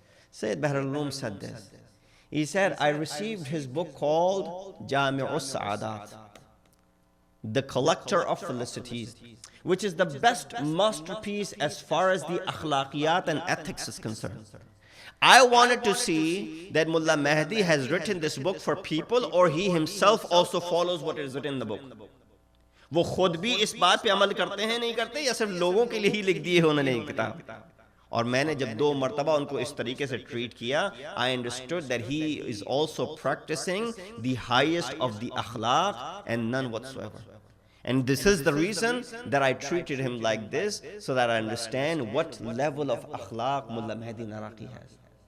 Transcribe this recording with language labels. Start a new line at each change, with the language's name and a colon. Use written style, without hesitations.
English: Syed Bahrul Ulum said this. He said, I received his book called Shahadath, the collector of felicities, which is the best masterpiece as far as the akhlaqiyat and ethics is concerned. I wanted to see that Mullah Mahdi has written this book for people, or he himself also follows what is written in the book.
Hindi: वो खुद भी इस बात पे अमल करते हैं नहीं करते, या सिर्फ लोगों के लिए ही लिख दिए उन्होंने किताब. और मैंने जब 2 मर्तबा उनको इस तरीके से ट्रीट किया,
English: I understood that he is also practicing the highest of the akhlaq and none whatsoever. And this is the reason that I treated him like this, so that I understand what level of akhlaq Mullah Mahdi Naraqi has.